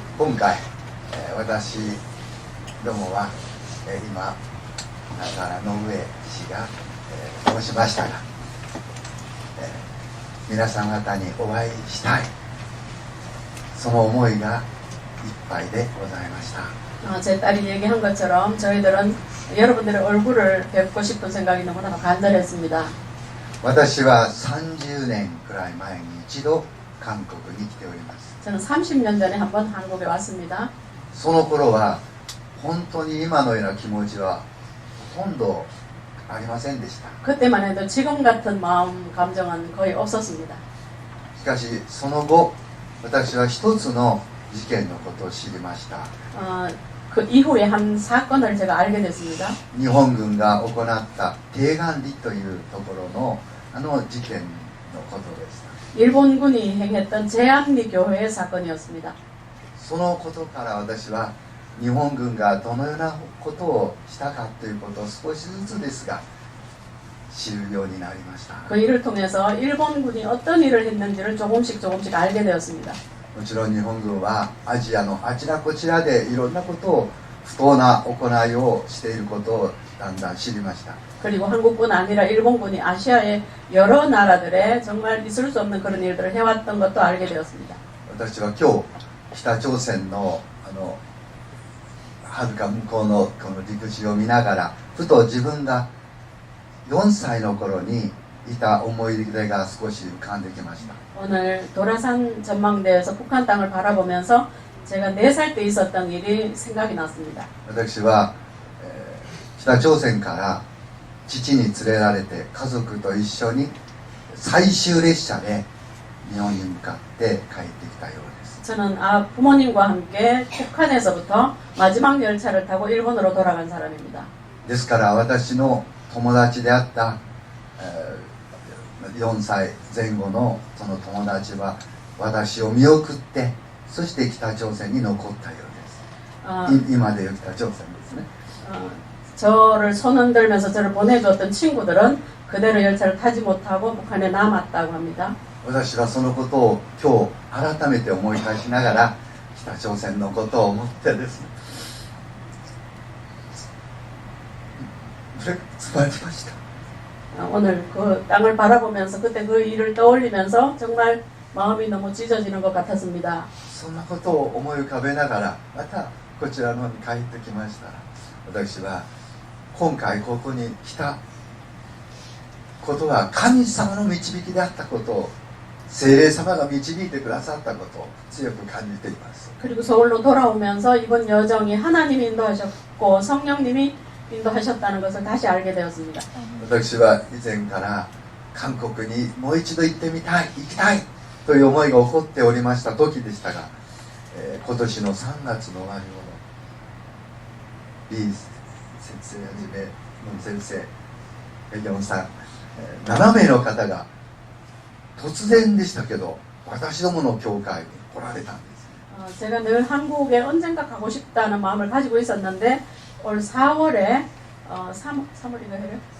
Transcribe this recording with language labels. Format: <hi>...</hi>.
<ja>今回、私どもは、今奈良の上氏が申しましたが、皆さん方にお会いしたい、その思いがいっぱいでございました。</ja> <ko>제 딸이 얘기한 것처럼 저희들은 여러분들의 얼굴을 뵙고 싶은 생각이 너무나 간절했습니다.</ko> <ja>私は30年くらい前に一度韓国に来ております。</ja> <ko>저는 30년 전에 한번 한국에 왔습니다.</ko> <ja>その頃は本当に今のような気持ちはほとんどありませんでした。</ja> <ko>그때만 해도 지금 같은 마음 감정은 거의 없었습니다.</ko> <ja>しかしその後、私は一つの事件のことを知りました。</ja> <ko>그 이후에 한 사건을 제가 알게 됐습니다.</ko> <ja>日本軍が行った帝願里というところの事件のことでした。</ja> <ko>일본군이 행했던 제안리 교회의 사건이었습니다.</ko> <ja>そのことから私は日本軍がどのようなことをしたかということを少しずつですが知るようになりました。</ja> <ko>그 일을 통해서 일본군이 어떤 일을 했는지를 조금씩 알게 되었습니다.</ko> <ja>もちろん日本軍はアジアのあちらこちらでいろんなことを不当な行いをしていることをだんだん知りました。</ja> <ko>그리고 한국뿐 아니라 일본군이 아시아의 여러 나라들에 정말 있을 수 없는 그런 일들을 해왔던 것도 알게 되었습니다.</ko> <ja>私は今日北朝鮮のはるか向こうのこの陸地を見ながらふと自分が4歳の頃にいた思い出が少し浮かんできました。</ja> <ko>오늘 도라산 전망대에서 북한 땅을 바라보면서 제가 4살 때 있었던 일이 생각이 났습니다.</ko> <ja>私は、北朝鮮から父に連れられて家族と一緒に最終列車で日本に向かって帰ってきたようです。</ja> <ko>저는 부모님과 함께 북한에서부터 마지막 열차를 타고 일본으로 돌아간 사람입니다.</ko> <ja>ですから私の友達であった、4歳前後のその友達は私を見送ってそして北朝鮮に残ったようです。今でいう北朝鮮ですね。</ja> <ko>저를 손 흔들면서 저를 보내주었던 친구들은 그대로 열차를 타지 못하고 북한에 남았다고 합니다.</ko> <ja>私はそのことを今日改めて思い返しながら北朝鮮のことを思ってですね、詰まりました。</ja> <ko>오늘 그 땅을 바라보면서 그때 그 일을 떠올리면서 정말 마음이 너무 찢어지는 것 같았습니다.</ko> <ja>そんなことを思い浮かべながらまたこちらの方に帰ってきましたら、私は今回ここに来たことは神様の導きであったことを、聖霊様が導いてくださったことを強く感じています。</ja> <ko>그리고 서울로 돌아오면서 이번 여정이 하나님이 인도하셨고 성령님이 인도하셨다는 것을 다시 알게 되었습니다.</ko> <ja>私は以前から韓国にもう一度行ってみたい、行きたいという思いが起こっておりました時でしたが、今年の3月の終わり頃、李先生はじめ文先生、ペギョンさん、7名の方が突然でしたけど私どもの教会に来られたんです。</ja> <ko>제가 늘 한국에 언젠가 가고 싶다는 마음을 가지고 있었는데 올 4월에 3월인가 해요?</ko>